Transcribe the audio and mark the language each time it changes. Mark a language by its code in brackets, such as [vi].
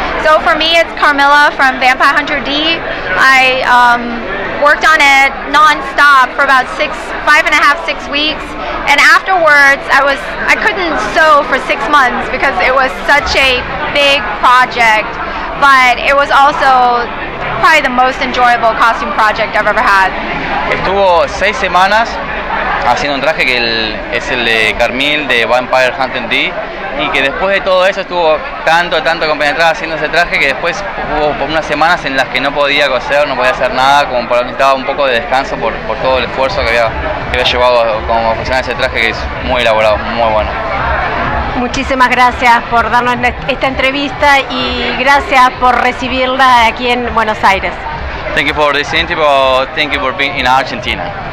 [en] So for me, it's Carmilla from Vampire Hunter D. I worked on it non-stop for about 5.5, 6 weeks, and afterwards I couldn't sew for 6 months because it was such a big project, but it was also probably the most enjoyable costume project I've ever had. [es] Estuvo 6 semanas haciendo un traje que es el de Carmil de Vampire Hunter D, y que después de todo eso estuvo tanto compenetrada haciendo ese traje que después hubo unas semanas en las que no podía coser, no podía hacer nada, como necesitaba un poco de descanso por todo el esfuerzo que había llevado como funcionar ese traje, que es muy elaborado, muy bueno. Muchísimas gracias por darnos esta entrevista y gracias por recibirla aquí en Buenos Aires. [en] Thank you for this interview. Thank you for being in Argentina.